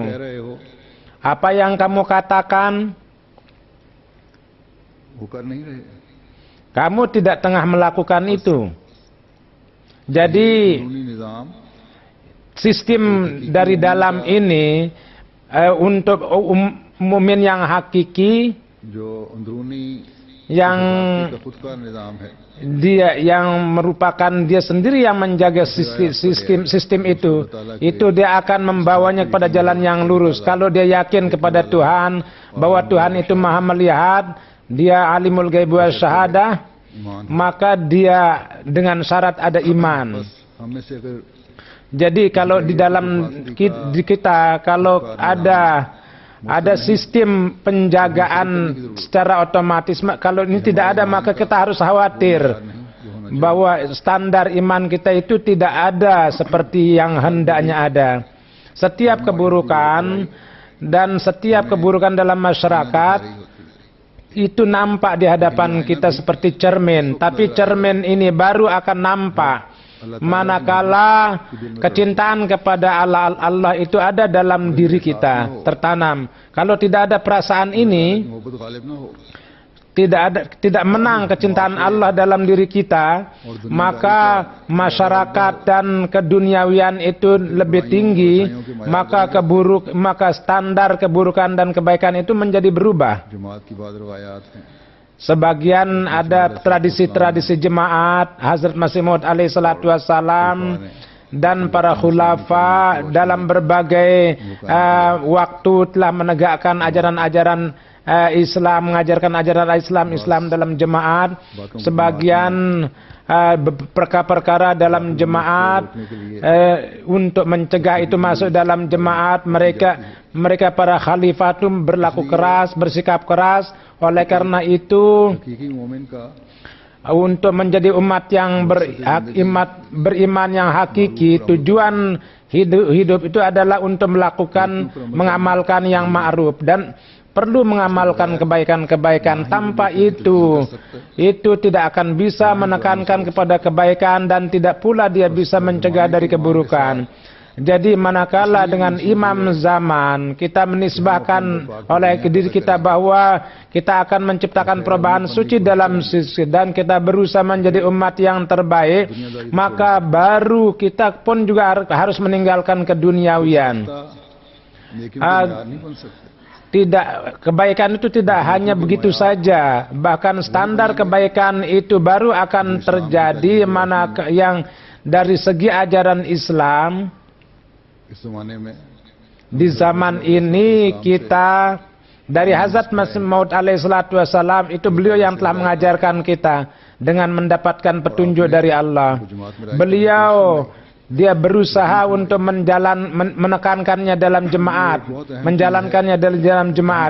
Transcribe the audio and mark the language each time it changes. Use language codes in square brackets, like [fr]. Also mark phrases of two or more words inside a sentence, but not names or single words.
[id] Apa yang kamu katakan, kamu tidak tengah melakukan itu. Jadi sistem dari dalam ini untuk mukmin yang hakiki, [ur] جو اندرونی [id] yang [ur] کا خود کا نظام ہے, [id] dia yang merupakan dia sendiri yang menjaga sistem itu dia akan membawanya kepada jalan yang lurus. Kalau dia yakin kepada Tuhan bahwa Tuhan itu maha melihat, dia [ar] عالم الغيب والشهادة, [id] maka dia dengan syarat ada iman. [ur] بس ہم میں سے اگر [id] Jadi kalau di dalam kita kalau ada sistem penjagaan secara otomatis, kalau ini tidak ada maka kita harus khawatir bahwa standar iman kita itu tidak ada seperti yang hendaknya ada. Setiap keburukan dan setiap keburukan dalam masyarakat itu nampak di hadapan kita seperti cermin, tapi cermin ini baru akan nampak manakala kecintaan kepada Allah itu ada dalam diri kita, tertanam. Kalau tidak ada perasaan ini, [ur] محبت غالب نہ ہو, [id] tidak menang kecintaan Allah dalam diri kita, maka masyarakat dan keduniawian itu lebih tinggi, maka standar keburukan dan kebaikan itu menjadi berubah. [ur] جماعت کی بعد روایات ہیں, [id] Sebagian ada tradisi-tradisi jemaat Hazrat Masih Maud [ar] عليه الصلاة والسلام [id] dan para khulafa dalam berbagai waktu telah menegakkan ajaran-ajaran Islam, mengajarkan ajaran Islam dalam jemaat. Sebagian perkara-perkara dalam jemaat untuk mencegah itu masuk dalam jemaat, mereka para khalifah itu berlaku keras, bersikap keras. Oleh karena itu, [ur] حقیقی مومن کا [id] untuk menjadi umat yang beriman yang hakiki, tujuan hidup itu adalah untuk mengamalkan yang ma'ruf dan perlu mengamalkan kebaikan-kebaikan. Tanpa itu tidak akan bisa menekankan kepada kebaikan dan tidak pula dia bisa mencegah dari keburukan. Jadi manakala dengan imam zaman kita menisbahkan oleh diri kita bahwa kita akan menciptakan perubahan suci dalam sisi dan kita berusaha menjadi umat yang terbaik, maka baru kita pun juga harus meninggalkan keduniawian. [ur] لیکن بنیاد نہیں بن سکتے. [id] Tidak, kebaikan itu tidak hanya begitu saja, bahkan standar kebaikan itu baru akan terjadi mana yang dari segi ajaran Islam. [ur] اس زمانے میں [id] Di zaman ini kita dari Hazrat Masih Maud [ar] عليه الصلاة والسلام [id] itu beliau yang telah mengajarkan kita dengan mendapatkan petunjuk dari Allah. Beliau dia berusaha untuk menekankannya dalam jemaat, menjalankannya dalam jemaat.